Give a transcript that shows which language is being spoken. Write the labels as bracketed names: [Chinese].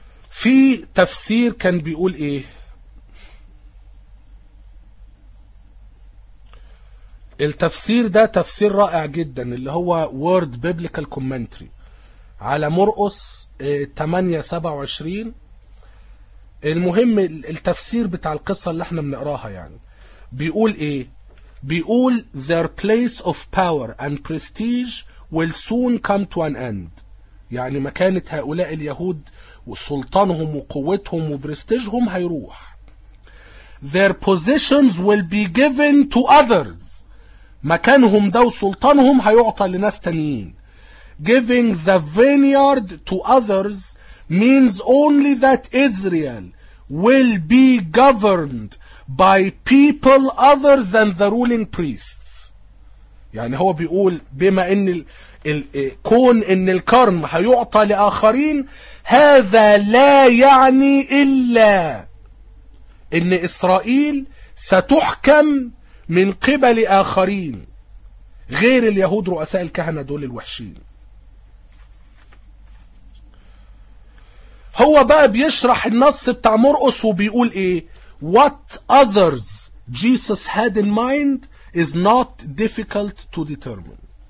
[Arabic] في تفسير كان بيقول ايه؟ التفسير ده تفسير رائع جدا اللي هو Word Biblical Commentary على مرقس 8-27. المهم التفسير بتاع القصة اللي احنا بنقراها يعني بيقول ايه؟ بيقول [English] Their place of power and prestige will soon come to an end. [Arabic] يعني مكانة هؤلاء اليهود وسلطانهم وقوتهم وبرستيجهم هيروح. [English] Their positions will be given to others. [Arabic] مكانهم ده وسلطانهم هيعطى لناس تانيين. [English] Giving the vineyard to others means only that Israel will be governed by people other than the ruling priests. [Arabic] يعني هو بيقول بما ان كون ان الكرم هيعطى لآخرين هذا لا يعني الا ان اسرائيل ستحكم من قبل آخرين غير اليهود رؤساء الكهنة دول الوحشين. هو بقى بيشرح النص بتاع مرقس وبيقول ايه؟ [English] What others Jesus had in mind is not difficult to determine.